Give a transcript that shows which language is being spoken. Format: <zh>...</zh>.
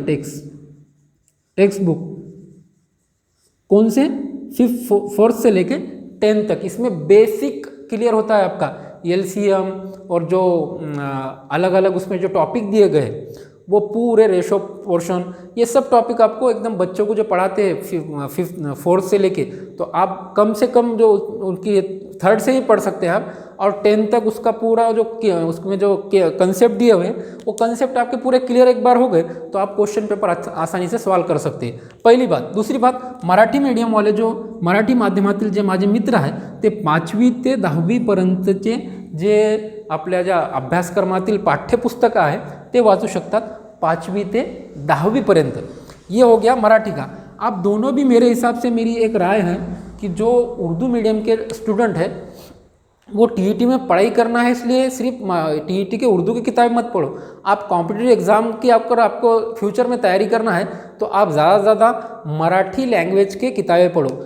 <hi>Text book कौन से, 4th से लेके 10th तक, इसमें बेसिक क्लियर होता है आपका, LCM और जो अलग अलग उसमें जो टॉपिक दिए गए वो पूरे रेशो पोर्शन, ये सब टॉपिक आपको एकदम बच्चों को जो पढ़ाते हैं 4th से लेके, तो आप कम से कम जो उनकी 3rd से ही पढ़ सकते हैं आप, और 10th तक उसका पूरा जो उसमें जो कंसेप्ट दिए हुए हैं वो कंसेप्ट आपके पूरे क्लियर एक बार हो गए तो आप क्वेश्चन पेपर आसानी से सॉल्व कर सकते हैं, पहली बात। दूसरी बात, मराठी मीडियम वाले जो</hi> <mr>मराठी माध्यमातील जे माझे मित्र आहे ते 5वी ते 10वी पर्यंतचे जे आपल्या ज्या अभ्यासक्रमातील पाठ्यपुस्तकं आहे ते वाचू शकतात 5वी ते 10वी पर्यंत।</mr> <hi>ये हो गया मराठी का। अब दोनों भी मेरे हिसाब से मेरी एक राय है कि जो उर्दू मीडियम के स्टूडेंट है वो TET में पढ़ाई करना है, इसलिए सिर्फ TET के उर्दू की किताबें मत पढ़ो। आप कॉम्पिटिटिव एग्ज़ाम की आपको फ्यूचर में तैयारी करना है तो आप ज़्यादा से ज़्यादा मराठी लैंग्वेज के किताबें पढ़ो।</hi>